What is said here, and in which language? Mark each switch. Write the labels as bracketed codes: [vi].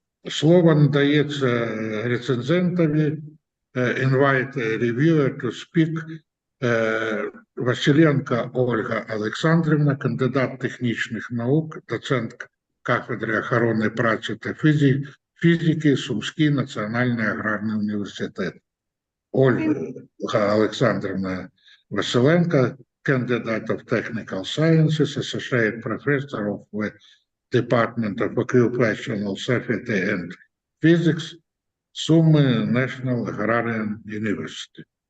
[uk] Слово надається рецензентові. [en] Invite reviewer to speak. [uk] Василенко Ольга Олександрівна, кандидат технічних наук, доцент кафедри охорони праці та фізики, Сумський національний аграрний університет. [en] Ольга Олександрівна Василенко, candidate of technical sciences, associate professor of the Department of Occupational Safety and Physics, Sumy National Agrarian University.